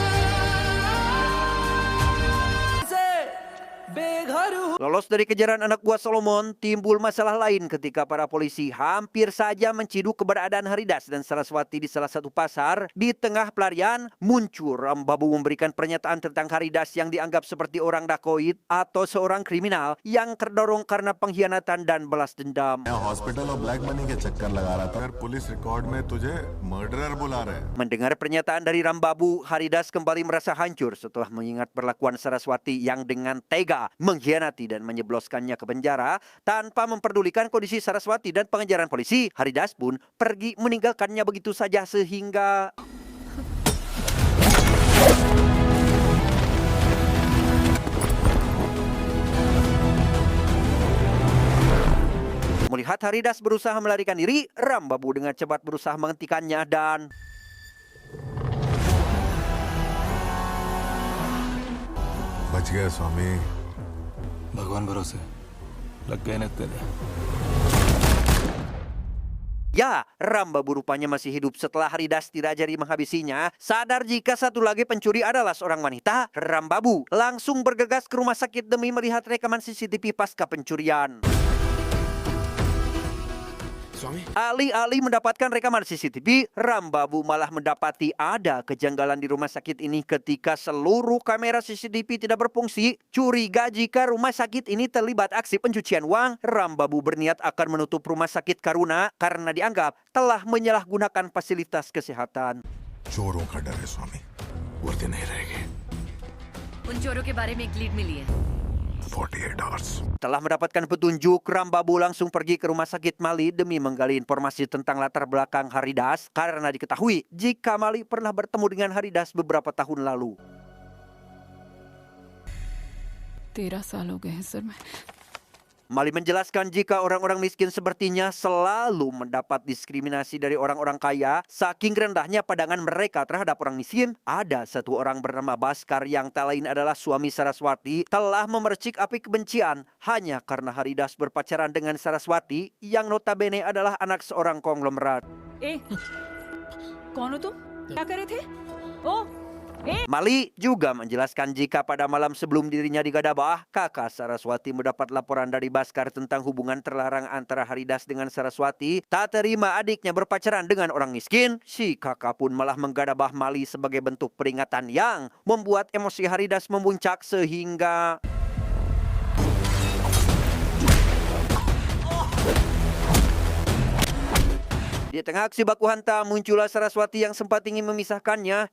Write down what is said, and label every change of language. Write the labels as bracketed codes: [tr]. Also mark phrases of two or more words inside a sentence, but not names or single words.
[id] Lolos dari kejaran anak buah Solomon, timbul masalah lain ketika para polisi hampir saja menciduk keberadaan Haridas dan Saraswati di salah satu pasar. Di tengah pelarian, muncul Rambabu memberikan pernyataan tentang Haridas yang dianggap seperti orang dakoit atau seorang kriminal yang terdorong karena pengkhianatan dan balas dendam. [hi] हॉस्पिटल और [en] black money [hi] के चक्कर लगा रहा था। अगर [en] police record [hi] में तुझे मर्डरर बुला रहे हैं। [id] Mendengar pernyataan dari Rambabu, Haridas kembali merasa hancur setelah mengingat perlakuan Saraswati yang dengan tega mengkhianati dan menyebloskannya ke penjara. Tanpa memperdulikan kondisi Saraswati dan pengejaran polisi, Haridas pun pergi meninggalkannya begitu saja sehingga melihat Haridas berusaha melarikan diri, Rambabu dengan cepat berusaha menghentikannya dan [hi] बच गया स्वामी। भगवान भरोसे लग गए ना तेरे। [id] Ya, Rambabu rupanya masih hidup setelah Haridas tidak jadi menghabisinya. Sadar jika satu lagi pencuri adalah seorang wanita, Rambabu langsung bergegas ke rumah sakit demi melihat rekaman CCTV pasca pencurian. [hi] स्वामी [id] Alih-alih mendapatkan rekaman CCTV, Rambabu malah mendapati ada kejanggalan di rumah sakit ini ketika seluruh kamera CCTV tidak berfungsi. Curiga jika rumah sakit ini terlibat aksi pencucian uang, Rambabu berniat akan menutup rumah sakit Karuna karena dianggap telah menyalahgunakan fasilitas kesehatan. [hi] चोरों का डर है स्वामी, वर्दी नहीं रहेगी। उन चोरों के बारे में एक लीड मिली है [en] 48 hours। [id] Setelah mendapatkan petunjuk, Rambabu langsung pergi ke rumah sakit Mali demi menggali informasi tentang latar belakang Haridas karena diketahui jika Mali pernah bertemu dengan Haridas beberapa tahun lalu. [hi] 13 साल हो गए हैं सर। मैं [id] Mali menjelaskan jika orang-orang miskin sepertinya selalu mendapat diskriminasi dari orang-orang kaya. Saking rendahnya pandangan mereka terhadap orang miskin, ada satu orang bernama Baskar yang tak lain adalah suami Saraswati telah memercik api kebencian hanya karena Haridas berpacaran dengan Saraswati yang notabene adalah anak seorang konglomerat. [hi] कौन हो तुम? क्या कर रहे थे? ओ [id] Mali juga menjelaskan jika pada malam sebelum dirinya digadabah, kakak Saraswati mendapat laporan dari Baskar tentang hubungan terlarang antara Haridas dengan Saraswati. Tak terima adiknya berpacaran dengan orang miskin, si kakak pun malah menggadabah Mali sebagai bentuk peringatan yang membuat emosi Haridas memuncak sehingga di tengah aksi baku hantam, muncullah Saraswati yang sempat ingin memisahkannya.